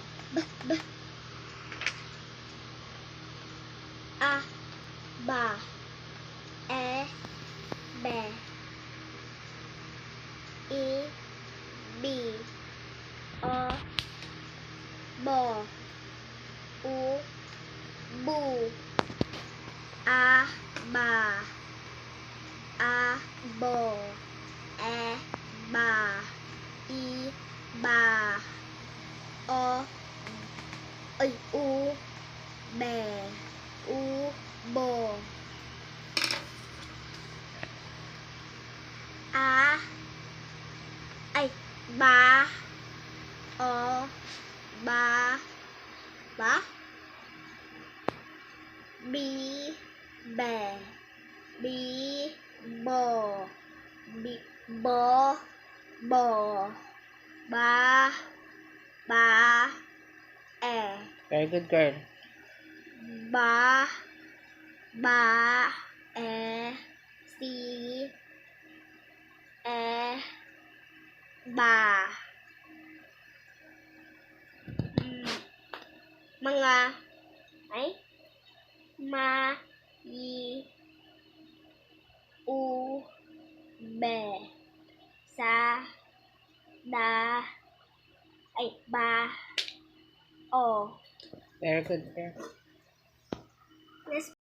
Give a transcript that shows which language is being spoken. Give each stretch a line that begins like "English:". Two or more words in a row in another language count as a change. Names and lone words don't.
Filipino: b, a, ba, e, be, i, bi, o, bo, u, bu, a, ba, a, bo, e, ba, i, ba, o, ay, u, be, u, bo, a, ay, ba, o, ba, ba, bi, be, bi, bo, bi, bo, bo, ba, ba, e,
English: Very good, girl.
Filipino: ba, ba, e, si, e, ba, mga, ay, ma, i, u, be, sa, da, ay, ba, o.
English: Very good, girl. Yes.